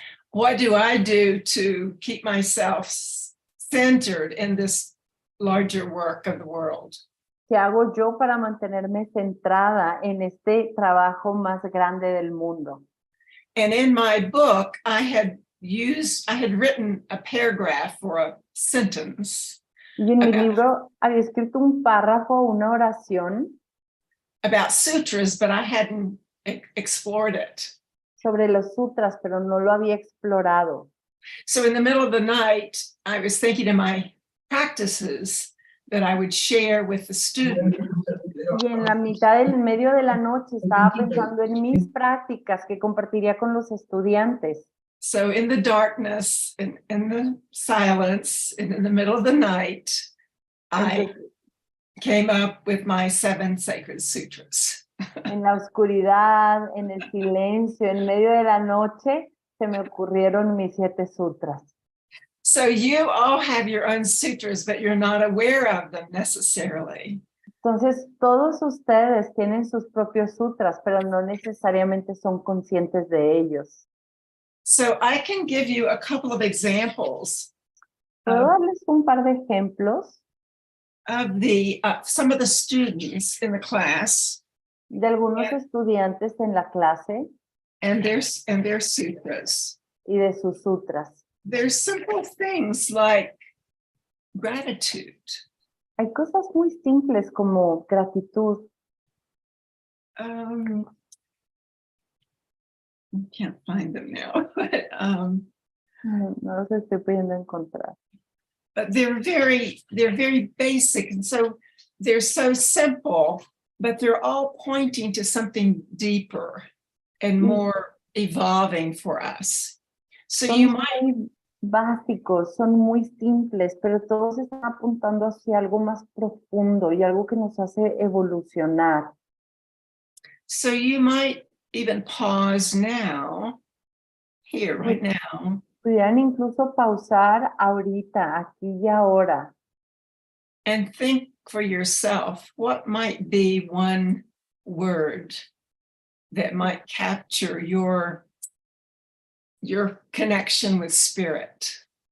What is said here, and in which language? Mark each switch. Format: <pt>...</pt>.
<en>What do I do to keep myself centered in this larger work of the world?</en> <es>¿Qué hago yo para mantenerme centrada en este trabajo más grande del mundo?</es> <en>And in my book, I had written a paragraph or a sentence</en> <es>Y en mi</es> <en>Okay.</en> <es>libro había escrito un párrafo, una oración</es> <en>about sutras, but I hadn't explored it.</en> <es>sobre los sutras, pero no lo había explorado.</es> <en>So in the middle of the night, I was thinking of my practices that I would share with the students.</en> <es>Y en la mitad del medio de la noche estaba pensando en mis prácticas que compartiría con los estudiantes.</es> <en>So in the darkness, in the silence, and in the middle of the night, I came up with my 7 sacred sutras.</en> <es>En la oscuridad, en el silencio, en medio de la noche, se me ocurrieron mis 7 sutras.</es> <en>So you all have your own sutras, but you're not aware of them necessarily.</en> <es>Entonces, todos ustedes tienen sus propios sutras, pero no necesariamente son conscientes de ellos.</es> <en>So I can give you a couple of examples</en> <es>¿Puedo darles un par de ejemplos</es> <en>of some of the students in the class</en> <es>de algunos estudiantes en la clase</es> <en>and their sutras.</en> <es>y de sus sutras?</es> <en>There's simple things like gratitude.</en> <es>Hay cosas muy simples como gratitud.</es> <en>I can't find them now, but</en> <es>No los estoy pudiendo encontrar.</es> <en>they're very basic, and so they're so simple, but they're all pointing to something deeper and more evolving for us. So</en> <es>Son</es> <en>you might</en> <es>muy básicos, son muy simples, pero todos están apuntando hacia algo más profundo y algo que nos hace evolucionar.</es> <en>even pause now, here, right now,</en> <es>Pudieran incluso pausar ahorita, aquí y ahora,</es> <en>and think for yourself, what might be one word that might capture your connection with spirit?</en>